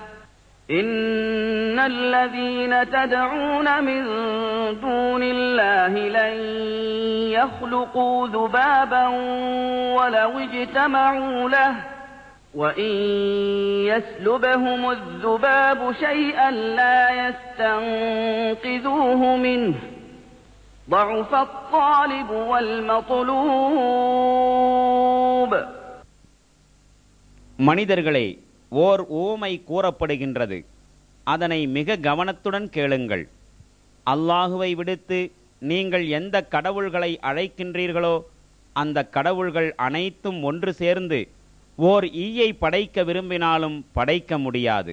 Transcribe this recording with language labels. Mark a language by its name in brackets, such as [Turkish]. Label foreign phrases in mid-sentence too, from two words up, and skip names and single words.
[Arabic] إن الذين تدعون من دون الله لن يخلقوا ذبابا ولو اجتمعوا له وإن يسلبهم الذباب شيئا لا يستنقذوه منه ضعف الطالب والمطلوب. [Tamil] மனிதர்களே, ஓர் உவமை கூறப்படுகின்றது. அதனை மிக கவனத்துடன் கேளுங்கள். அல்லாஹுவை விடுத்து நீங்கள் எந்த கடவுள்களை அழைக்கின்றீர்களோ அந்த கடவுள்கள் அனைத்தும் ஒன்று சேர்ந்து ஓர் ஈயை படைக்க விரும்பினாலும் படைக்க முடியாது.